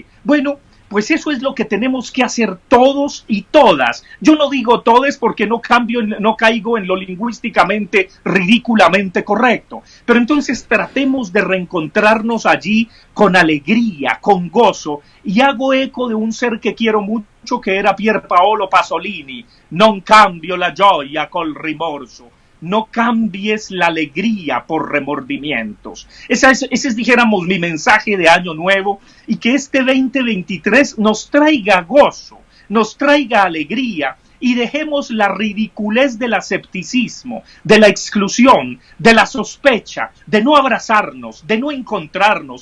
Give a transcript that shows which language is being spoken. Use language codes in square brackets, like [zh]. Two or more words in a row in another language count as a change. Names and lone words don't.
[es] Bueno, pues eso es lo que tenemos que hacer todos y todas. Yo no digo todes porque no caigo en lo lingüísticamente ridículamente correcto. Pero entonces tratemos de reencontrarnos allí con alegría, con gozo. Y hago eco de un ser que quiero mucho, que era Pier Paolo Pasolini. [it] Non cambio la gioia col rimorso. [es] No cambies la alegría por remordimientos. Ese es, dijéramos, mi mensaje de Año Nuevo, y que este 2023 nos traiga gozo, nos traiga alegría, y dejemos la ridiculez del asepticismo, de la exclusión, de la sospecha, de no abrazarnos, de no encontrarnos.